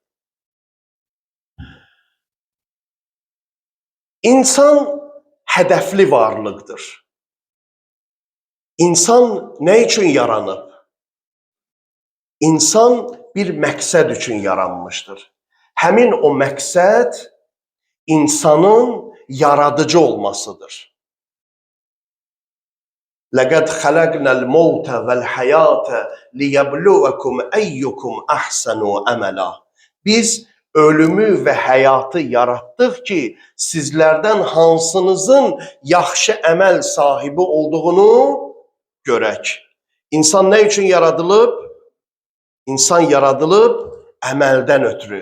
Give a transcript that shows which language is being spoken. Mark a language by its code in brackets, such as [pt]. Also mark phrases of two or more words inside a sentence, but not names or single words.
[az] İnsan hədəfli varlıqdır. İnsan nə üçün yaranıb? İnsan bir məqsəd üçün yaranmışdır. Həmin o məqsəd insanın yaradıcı olmasıdır. [ar] لَقَدْ خَلَقْنَا الْمَوْتَ وَالْحَيَاةَ لِيَبْلُوَكُمْ أَيُّكُمْ أَحْسَنُ أَمَلًا. [az] Biz ölümü və həyatı yaratdıq ki, sizlərdən hansınızın yaxşı əməl sahibi olduğunu görək. İnsan nə üçün yaradılıb? İnsan yaradılıb əməldən ötürü.